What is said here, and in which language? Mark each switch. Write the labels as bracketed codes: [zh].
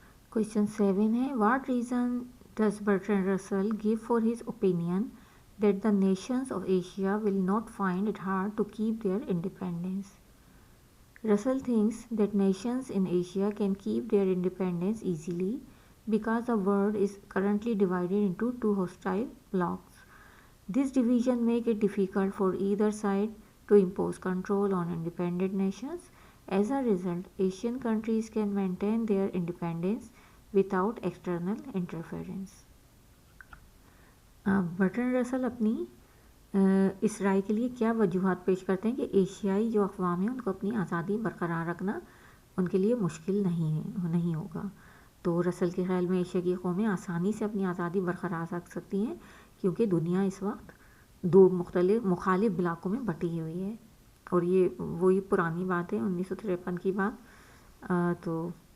[en] Question 7 ہے، what reason does Bertrand Russell give for his opinion that the nations of Asia will not find it hard to keep their independence? Russell thinks that nations in Asia can keep their independence easily because the world is currently divided into two hostile blocs. This division makes it difficult for either side to impose control on independent nations. As a result, Asian countries can maintain their independence without external interference. [ur] Bertrand رسل اپنی اس رائے کے لیے کیا وجوہات پیش کرتے ہیں کہ ایشیائی جو اقوام ہیں ان کو اپنی آزادی برقرار رکھنا ان کے لیے مشکل نہیں ہوگا؟ تو رسل کے خیال میں ایشیا کی قومیں آسانی سے اپنی آزادی برقرار رکھ سکتی ہیں، کیونکہ دنیا اس وقت دو مخالف بلاکوں میں بٹی ہوئی ہے، اور یہ وہی پرانی بات ہے 1953 کی بات۔ تو